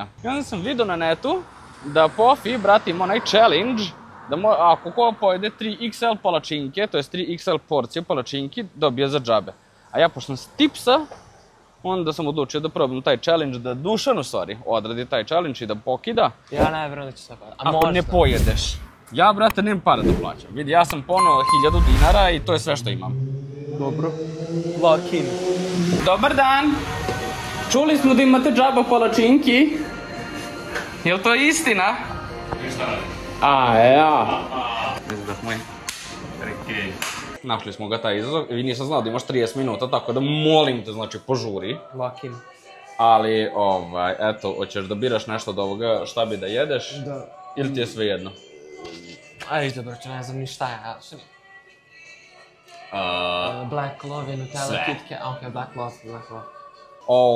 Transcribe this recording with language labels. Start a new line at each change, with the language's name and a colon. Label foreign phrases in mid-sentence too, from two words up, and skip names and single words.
Serbian: I onda sam vidio na netu da Pofi, brate, ima onaj challenge da ako ko pojede 3XL palačinke, to je 3XL porcije palačinki, dobije za džabe. A ja, pošto sam s tipsa, onda sam odlučio da probam taj challenge, da Dušan, u stvari, odradi taj challenge i da pokida. Ja ne vjerujem da će se para. Ako ne pojedeš. Ja, brate, nemam para da plaćam. Vidi, ja sam poneo 1000 dinara i to je sve što imam. Dobro.
English: Walk in.
Serbian: Dobar dan! Čuli smo da imate džaba palačinki. Jel to istina? Ništa radi. A, ja. Izdah moj. Rekej. Našli smo ga taj izazov i nisam znao da imaš 30 minuta, tako da molim te, znači, požuri.
English: Walk in.
Serbian: Ali, eto, hoćeš da biraš nešto od ovoga, šta bi da jedeš? Da. Ili ti je sve jedno? Ajde, brate, ne znam ni šta je, što mi? Black Love, Nutella, KitKat, ok, Black Love.